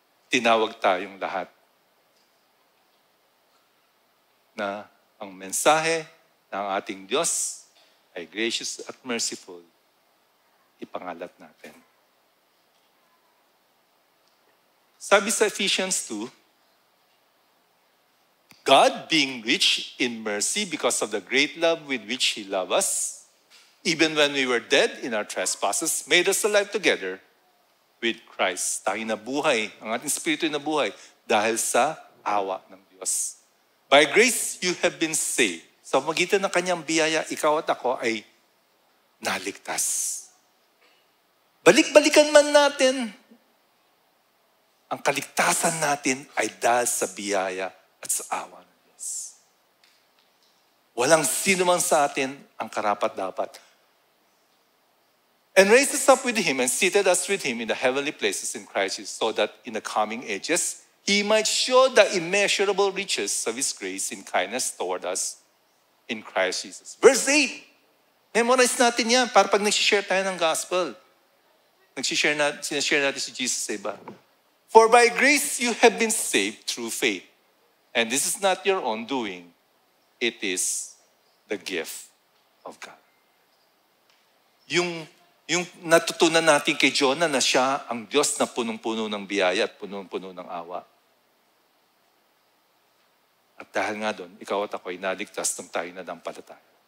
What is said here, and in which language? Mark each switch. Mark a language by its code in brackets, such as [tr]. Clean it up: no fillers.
[tl] Tinawag tayong lahat na ang mensahe ng ating Diyos ay gracious at merciful. Ipangalat natin. Sabi sa [en] Ephesians 2, God being rich in mercy because of the great love with which He loved us, even when we were dead in our trespasses, made us alive together with Christ. [tl] Tayo nabuhay, ang ating spirito ay nabuhay dahil sa awa ng Diyos. [en] By grace, you have been saved. [tl] Sa magitan ng kanyang biyaya, ikaw at ako ay naligtas. Balik-balikan man natin, ang kaligtasan natin ay dahil sa biyaya at sa awa ng Diyos. Walang sino man sa atin ang karapat-dapat. [en] And raised us up with Him and seated us with Him in the heavenly places in Christ Jesus, so that in the coming ages, He might show the immeasurable riches of His grace in kindness toward us in Christ Jesus. [tl] Verse 8. Memorize natin yan para pag nag-share tayo ng gospel. Sinashare natin si Jesus sa iba. [en] For by grace you have been saved through faith. And this is not your own doing. It is the gift of God. [tl] Yung natutunan natin kay Jonah na siya ang Diyos na punong-puno ng biyaya at punong-puno ng awa. At dahil nga doon, ikaw at ako ay naligtas ng tayo na dampalataya.